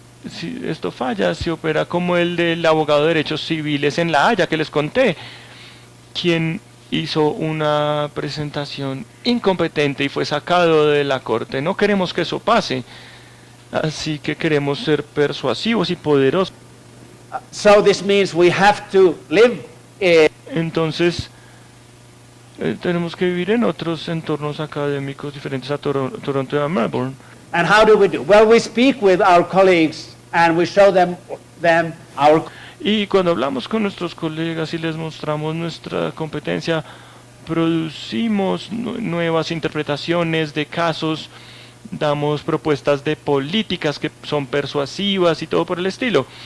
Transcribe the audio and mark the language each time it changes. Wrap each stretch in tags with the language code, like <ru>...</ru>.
<es>Si esto falla, se opera como el del abogado de derechos civiles en La Haya que les conté, quien hizo una presentación incompetente y fue sacado de la corte. No queremos que eso pase, así que queremos ser persuasivos y poderosos.</es> <en>So this means we have to live</en> <es>Entonces tenemos que vivir en otros entornos académicos diferentes a Toronto y a Melbourne.</es> <en>And how do we do? Well, we speak with our colleagues and we show them our...</en> <es>Y cuando hablamos con nuestros colegas y les mostramos nuestra competencia, producimos nuevas interpretaciones de casos, damos propuestas de políticas que son persuasivas y todo por el estilo.</es>